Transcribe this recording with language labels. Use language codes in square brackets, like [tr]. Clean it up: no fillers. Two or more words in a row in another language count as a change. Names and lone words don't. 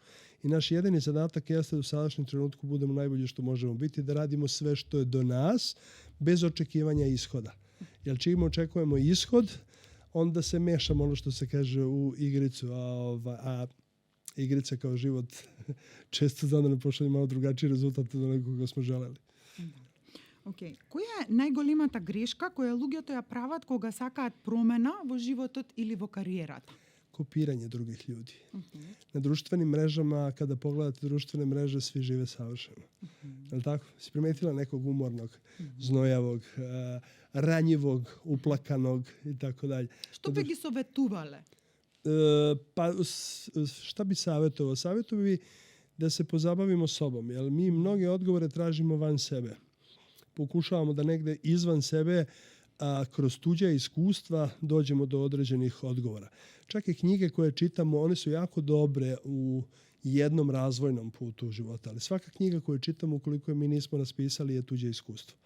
[sr] I naš jedini zadatak jeste da u sadašnjem trenutku budemo najbolji što možemo biti, da radimo sve što je do nas, bez očekivanja ishoda. Jer čim očekujemo ishod, onda se mešamo ono što se kaže u igricu, a igrica kao život često zna da ne pošalje malo drugačiji rezultat od onoga koga smo želeli. [mk] Океј. Која е најголемата грешка која луѓето ја прават кога сакаат промена во животот или во кариерата? [sr] Kopiranje drugih ljudi. Na društvenim mrežama, kada pogledate društvene mreže, svi žive savršeno. Je li tako? Si primetila nekog umornog, znojavog, ranjivog, uplakanog i tako dalje. [mk] Што би ги советувале? [sr] Pa šta bi savjetovao? Savjetovao bi da se pozabavimo sobom, jer mi mnoge odgovore tražimo van sebe. Pokušavamo da negde izvan sebe, kroz tuđa iskustva dođemo do određenih odgovora. Čak i knjige koje čitamo, one su jako dobre u jednom razvojnom putu života, ali svaka knjiga koju čitamo, ukoliko je mi nismo raspisali, je tuđe iskustvo.